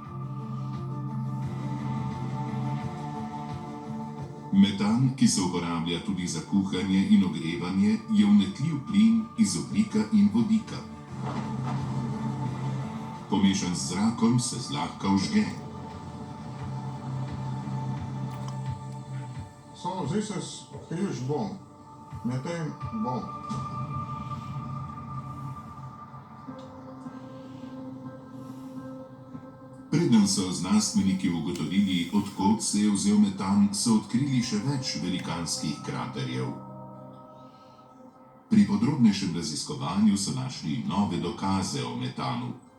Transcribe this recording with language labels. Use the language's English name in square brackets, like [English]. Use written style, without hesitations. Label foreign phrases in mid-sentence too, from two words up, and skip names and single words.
[Slovenian] Metan, ki se uporablja tudi za kuhanje in ogrevanje, je vnetljiv plin iz ogljika in vodika. Pomešan z zrakom se zlahka vžge. [English] So this is huge bomb, methane bomb. [Slovenian] Preden so znanstveniki ugotovili, odkot se je vzel metan, so odkrili še več velikanskih kraterjev. Pri podrobnejšem raziskovanju so našli nove dokaze o metanu.